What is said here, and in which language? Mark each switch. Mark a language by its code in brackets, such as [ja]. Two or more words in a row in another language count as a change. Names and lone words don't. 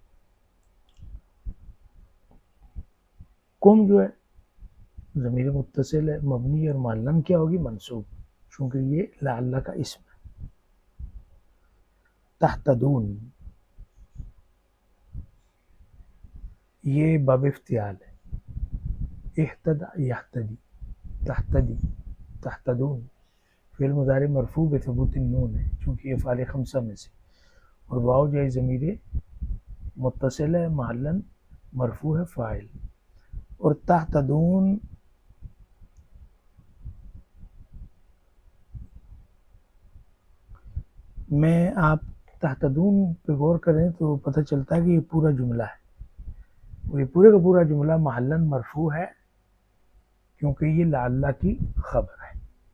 [ur] کم جو ہے ضمیر متصل ہے، مبنی، اور معلم کیا ہوگی منصوب، چونکہ یہ لعل کا اسم ہے. تحتدون یہ باب افتعال ہے، [ar] اہتدى یہتدی، تحتدی، تحتدون فعل مضارع مرفوع بثبوت النون [ur] ہے چونکہ یہ افعال خمسہ میں سے، اور واو جو ہے ضمیر متصل ہے، [ar] محلاً مرفوع [ur] ہے فاعل. اور تحتدون میں آپ تحتدون پہ غور کریں تو پتہ چلتا ہے کہ یہ پورا جملہ ہے، اور یہ پورے کا پورا جملہ [ar] محلاً مرفوع [ur] ہے کیونکہ یہ لعل کی خبر ہے.